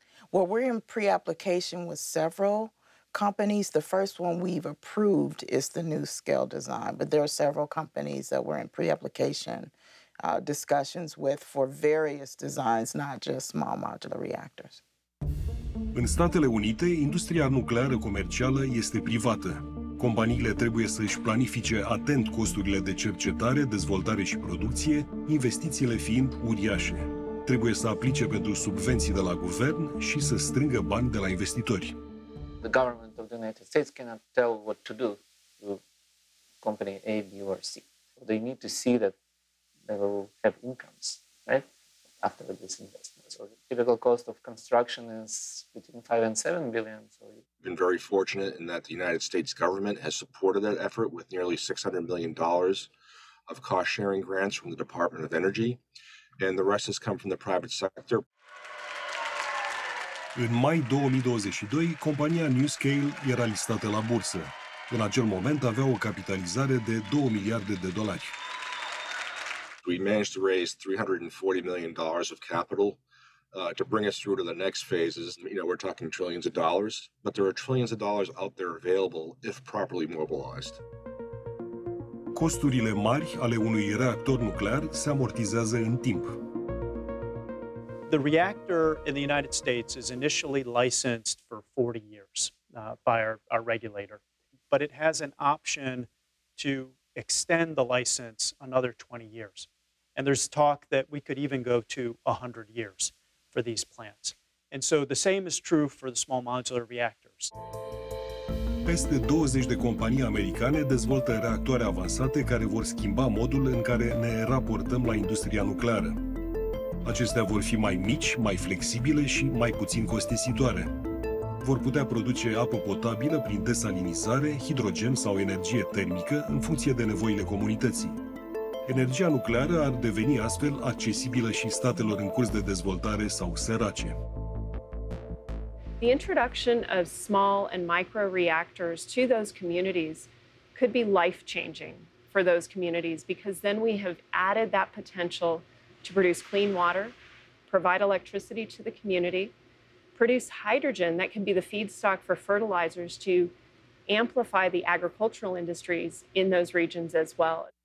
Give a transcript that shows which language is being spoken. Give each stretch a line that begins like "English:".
English: Well, we're in pre-application with several companies. The first one we've approved is the NuScale design, but there are several companies that we're in pre-application discussions with for various designs, not just small modular reactors.
Romanian: În Statele Unite, industria nucleară comercială este privată. Companiile trebuie să-și planifice atent costurile de cercetare, dezvoltare și producție, investițiile fiind uriașe. Trebuie să aplice pentru subvenții de la guvern și să strângă bani de la investitori.
English: The government of the United States cannot tell what to do to company A, B, or C. So they need to see that they will have incomes, right, after this investment. So the typical cost of construction is between 5 and 7 billion. So We've been very fortunate in that the United States government has supported that effort with nearly $600 million of cost-sharing grants from the Department of Energy, and the rest has come from the private sector.
Romanian: În mai 2022, compania NuScale era listată la bursă. În acel moment avea o capitalizare de $2 miliarde.
English: We managed to raise $340 million of capital to bring us through to the next phases. We're talking trillions of dollars, but there are trillions of dollars out there available if properly mobilized.
Romanian: Costurile mari ale unui reactor nuclear se amortizează în timp.
English: The reactor in the United States is initially licensed for 40 years by our regulator, but it has an option to extend the license another 20 years. And there's talk that we could even go to 100 years for these plants. And so the same is true for the small modular reactors.
Romanian: Peste 20 de companii americane dezvoltă reactoare avansate care vor schimba modul în care ne raportăm la industria nucleară. Acestea vor fi mai mici, mai flexibile și mai puțin costisitoare. Vor putea produce apă potabilă prin desalinizare, hidrogen sau energie termică în funcție de nevoile comunității. Energia nucleară ar deveni astfel accesibilă și statelor în curs de dezvoltare sau sărace.
English: The introduction of small and micro reactors to those communities could be life-changing for those communities because then we have added that potential to produce clean water, provide electricity to the community, produce hydrogen that can be the feedstock for fertilizers to amplify the agricultural industries in those regions as well.